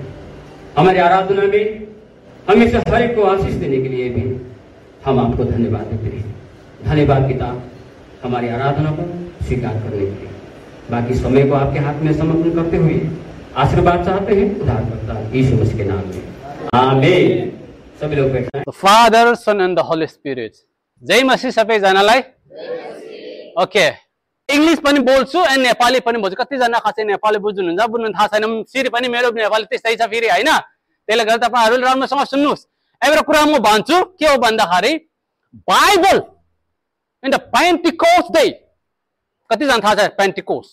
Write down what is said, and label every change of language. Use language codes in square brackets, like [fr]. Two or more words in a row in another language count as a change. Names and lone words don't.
[hi] हमारी आराधना में हमें से हर एक को आशीष देने के लिए भी हम आपको धन्यवाद देते हैं। धन्यवाद पिता, हमारी आराधना को स्वीकार करने के लिए। बाकी समय को आपके हाथ में समर्पण करते हुए आशीर्वाद चाहते हैं उद्धारकर्ता यीशु मसीह के नाम में, आमीन। [ne] सबै लोग बैठे। [en] Father, Son and the Holy Spirit. [ne] जय मसीह सबैजनालाई। ओके, इंग्लिश पनि बोल्छु एन्ड नेपाली पनि बोल्छु। कतिजना खासै नेपाली बुझ्नुहुन्छ, बुझ्नु थाहा छैन, फेरि पनि मेरो नेपाली त्यस्तै छ फेरि, होइन? त्यसले गर्दा तपाईँहरूले राम्रोसँग सुन्नुहोस्। एउटा कुरा म भन्छु, के हो भन्दाखेरि [en] Bible in the Pentecost day, [ne] कतिजना थाहा छ पेन्टिकोस्ट?